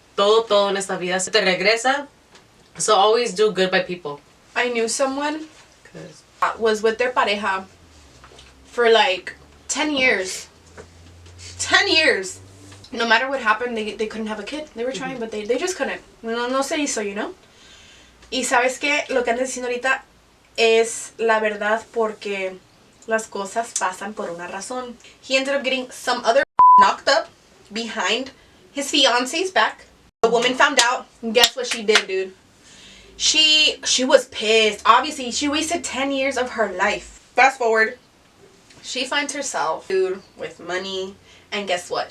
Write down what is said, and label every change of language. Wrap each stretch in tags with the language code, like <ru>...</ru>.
<es>Todo en esta vida se te regresa.</es> <en>So always do good by people. I knew someone was with their pareja for like 10 years. 10 years. No matter what happened, they couldn't have a kid. They were trying, but they just couldn't.</en> <es>No se hizo,</es> <en>you know?</en> <es>Y sabes que lo que andas diciendo ahorita es la verdad porque las cosas pasan por una razón.</es> <en>He ended up getting some other knocked up behind his fiance's back. The woman found out, and guess what she did, dude? She was pissed. Obviously, she wasted 10 years of her life. Fast forward, she finds herself, dude, with money, and guess what?</en>